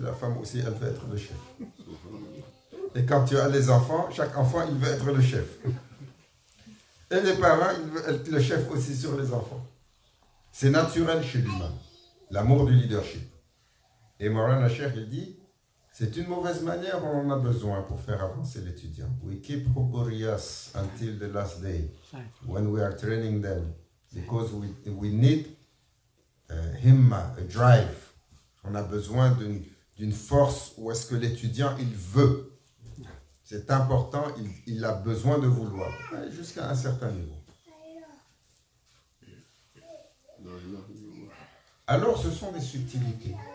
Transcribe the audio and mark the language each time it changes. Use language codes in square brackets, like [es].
[fr] La femme aussi, elle veut être le chef. Et quand tu as les enfants, chaque enfant, il veut être le chef. Et les parents, ils veulent être le chef aussi sur les enfants. C'est naturel chez l'humain, l'amour du leadership. Et Maulana Cheikh, il dit, c'est une mauvaise manière, on en a besoin pour faire avancer l'étudiant. [en] We keep Hubburias until the last day, when we are training them, because we need himma, a drive. [fr] On a besoin d'une force où est-ce que l'étudiant, il veut. C'est important, il a besoin de vouloir, jusqu'à un certain niveau. Alors, ce sont des subtilités.